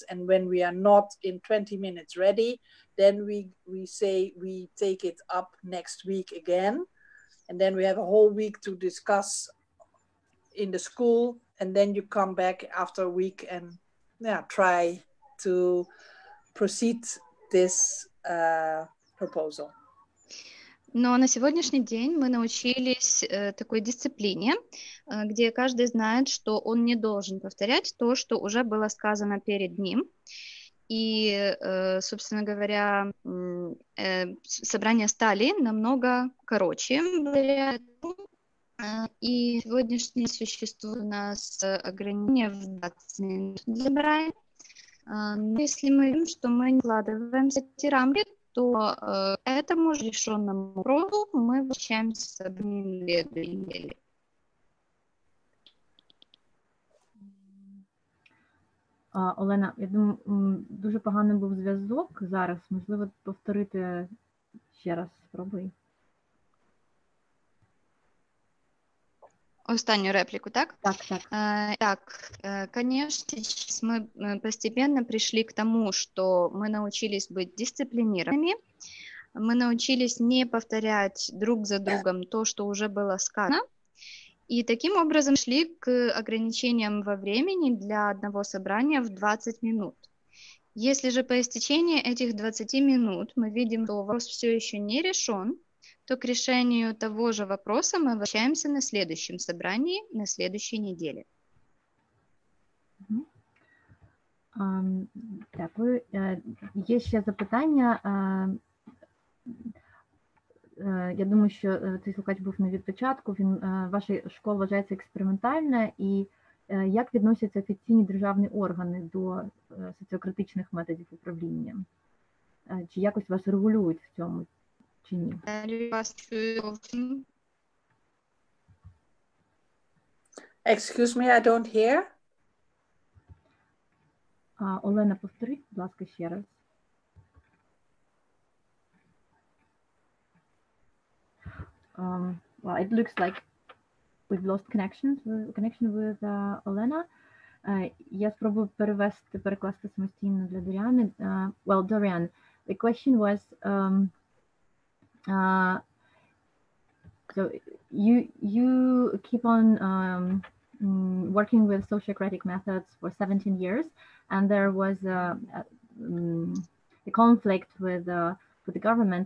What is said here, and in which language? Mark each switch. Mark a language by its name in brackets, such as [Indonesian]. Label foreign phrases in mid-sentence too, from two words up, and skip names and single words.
[English] And when we are not in 20 minutes ready, then we say we take it up next week again. And then we have a whole week to discuss in the school. And then you come back after a week and try to proceed this proposal. [Russian] Но на сегодняшний день мы научились такой дисциплине, где каждый знает, что он не должен повторять то, что уже было сказано перед ним. И, собственно говоря, собрания стали намного короче благодаря этому. И сегодняшнее существует у нас ограничение в 20 минут для собрания. Но если мы видим, что мы не вкладываемся в эти рамки, то этому же решенному вопросу мы возвращаемся с собранием на 2 недели. [Ukrainian] Олена, я думаю, дуже поганий був зв'язок зараз. Можливо, повторити ще раз, спробуй. Останню реплику, так? Так. [Russian] Так, конечно, сейчас мы постепенно пришли к тому, что мы научились быть дисциплинированными, мы научились не повторять друг за другом то, что уже было сказано, и таким образом шли к ограничениям во времени для одного собрания в 20 минут. Если же по истечении этих 20 минут мы видим, что вопрос все еще не решен, то к решению того же вопроса мы возвращаемся на следующем собрании, на следующей неделе. [Ukrainian] Дякую. Є ще запитання. Я думаю, що цей слухач був не від початку. Ваша школа вважається експериментальна. І як відносяться офіційні державні органи до соціокритичних методів управління? Чи якось вас регулюють в цьому? [English] Excuse me, I don't hear. [Ukrainian] Олена, повторіть, будь ласка, ще раз. [English] Well, it looks like we've lost connection with Olena. [Ukrainian] Я спробую перекласти самостійно для Доріани. [English] Well, Dorianne, the question was, so you keep on working with sociocratic methods for 17 years, and there was a conflict with the government.